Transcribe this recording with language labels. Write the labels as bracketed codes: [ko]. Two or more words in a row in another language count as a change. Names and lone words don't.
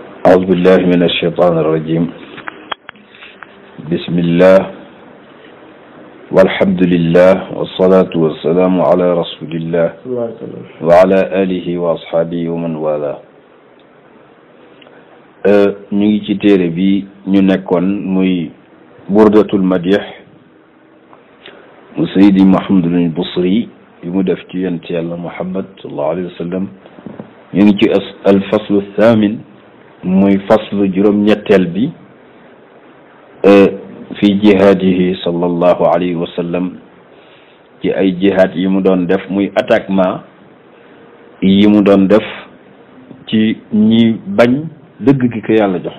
[ar] أعوذ بالله من الشيطان الرجيم. بسم الله والحمد لله والصلاة والسلام على رسول الله وعلى آله وأصحابه ومن والاه. [wo] ñu ngi ci téere bi ñu nekkoon muy burdatul madih mu Seydi Mouhamadul Busiri bi mu def ci yonent Yàlla Muhammad [ar] صلى الله عليه وسلم. [wo] ñu ngi ci [ar] الفصل الثامن [wo] muy faslu juróom-ñetteel bi [ar] في جهاده صلى الله عليه وسلم [wo] ci ay jihaad yi mu doon def muy attaquement yi mu doon def ci ñi bañ dëgg gi ko yàlla jox.